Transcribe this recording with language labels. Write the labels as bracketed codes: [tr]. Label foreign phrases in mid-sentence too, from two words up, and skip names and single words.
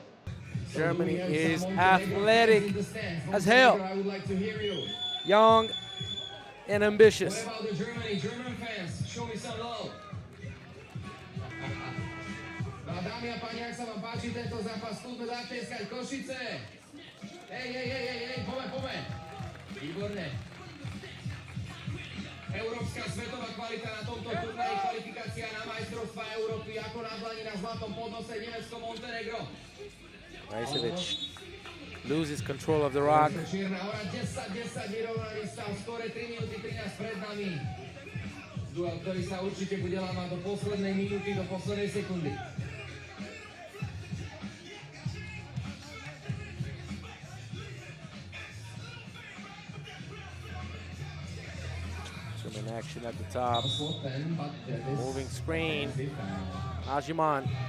[en] Germany is athletic as hell. I would like to hear you. Young and ambitious. What about the German fans? Show me some love. [sk] No a dámy a páni, ak sa vám páči tento zápas, skúsme zatlieskať Košice. Hej, poďme. Výborne. Európska svetová kvalita na tomto turnaji, kvalifikácia na majstrovstvá Európy, ako na dlani na zlatom podnose Nemecko, Montenegro. [en] Vesevic loses control of the rock. [sk] Čierna hora, 10, vyrovnaný stav, skore 3 minúty 13 pred nami. Duel, ktorý sa určite bude lámať do poslednej minúty, do poslednej sekundy. [en] German action at the top. Moving screen. Ajiman.